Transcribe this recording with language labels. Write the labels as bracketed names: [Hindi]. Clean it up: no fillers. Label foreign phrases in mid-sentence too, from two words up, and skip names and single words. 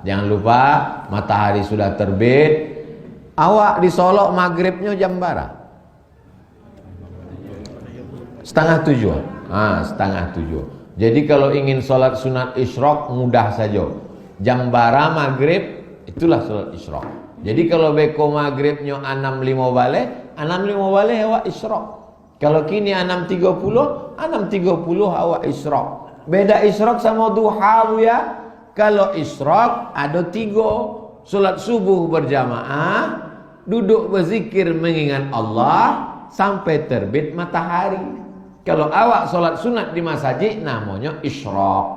[Indonesian] Jangan lupa matahari sudah terbit. Awak di Solo maghribnya jam berapa? Setengah 7. Setengah 7. Jadi kalau ingin sholat sunat isyraq mudah saja. Jam berapa maghrib, itulah sholat isyraq. Jadi kalau beko maghribnya 6.5 balik, 6.5 balik awak isyraq. Kalau kini 6.30 awak isyraq. Beda isyraq sama duha Bu ya. Kalau isyraq ada 3. Salat subuh berjamaah, duduk berzikir mengingat Allah sampai terbit matahari. Kalau awak salat sunat di masjid namanya isyraq.